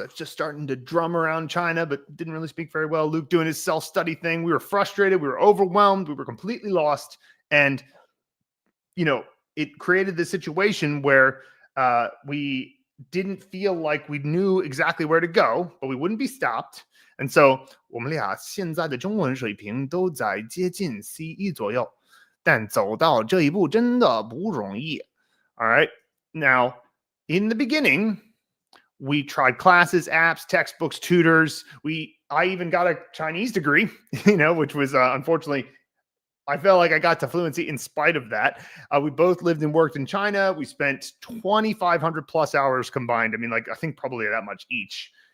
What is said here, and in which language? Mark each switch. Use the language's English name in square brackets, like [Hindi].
[English] I was just starting to drum around China, but didn't really speak very well. Luke doing his self-study thing. We were frustrated. We were overwhelmed. We were completely lost. And, it created this situation where we didn't feel like we knew exactly where to go, but we wouldn't be stopped. [Chinese] And so 我们俩现在的中文水平都在接近 C1 左右，但走到这一步真的不容易。 [English] All right. Now, in the beginning, we tried classes, apps, textbooks, tutors. I even got a Chinese degree, which was unfortunately, I felt like I got to fluency in spite of that. We both lived and worked in China. We spent 2,500 plus hours combined. I mean, I think probably that much each.